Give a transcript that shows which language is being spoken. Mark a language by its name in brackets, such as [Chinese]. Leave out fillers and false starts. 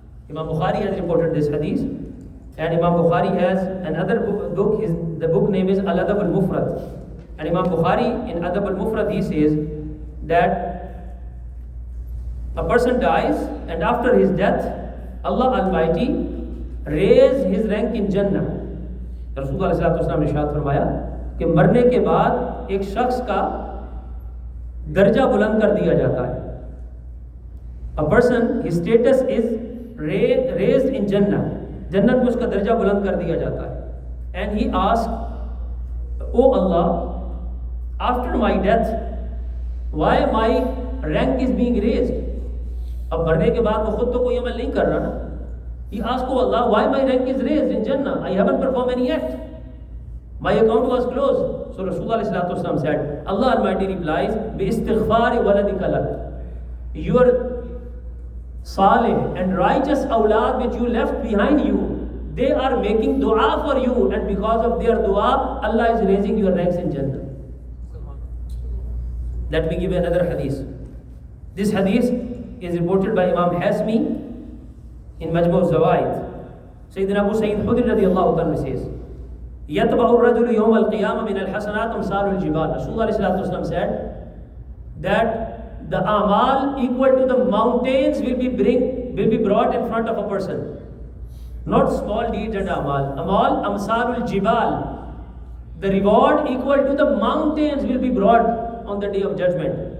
[English] Imam Bukhari has reported this hadith, and Imam Bukhari has another book. The book name is Al-Adab al-Mufrad. And Imam Bukhari in Adab al-Mufrad, he says that a person dies and after his death, Allah Almighty raise his rank in Jannah. [Hindi] Rasulullah sallallahu alaihi wasallam ने इरशाद फरमाया कि मरने के बाद एक शख्स का दर्जा बुलंद कर दिया जाता है. [English] A person, his status is raised in Jannah. [Hindi] जन्नत में उसका दर्जा बुलंद कर दिया जाता है. [English] And he asked, "Oh Allah, after my death, why my rank is being raised?" [Hindi] अब मरने के बाद वो खुद तो कोई अमल नहीं कर रहा ना. [English] He asked, "Oh Allah, why my rank is raised in Jannah? I haven't performed any act. My account was closed." So Rasulullah sallallahu alaihi wasallam said, Allah Almighty replies, [Arabic] "Bi istighfari waladika lak." [English] Your salih and righteous awlad which you left behind you, they are making dua for you, and because of their dua, Allah is raising your ranks in Jannah. Let me give you another hadith. This hadith is reported by Imam Hasmi in Majmu' al-Zawaid. Sayyidina Abu Sa'id Khudri radiyallahu ta'ala says, [Arabic] يَتْبَعُ الرَّجُلُ يَوْمَ الْقِيَامَةِ مِنَ الْحَسَنَاتِ أَمْثَالُ الْجِبَالِ. [English] Rasulullah sallallahu alaihi wasallam said that the amal equal to the mountains will be brought in front of a person. Not small deeds and amal. [Arabic] Amal amsalul jibal. [English] The reward equal to the mountains will be brought on the day of judgment.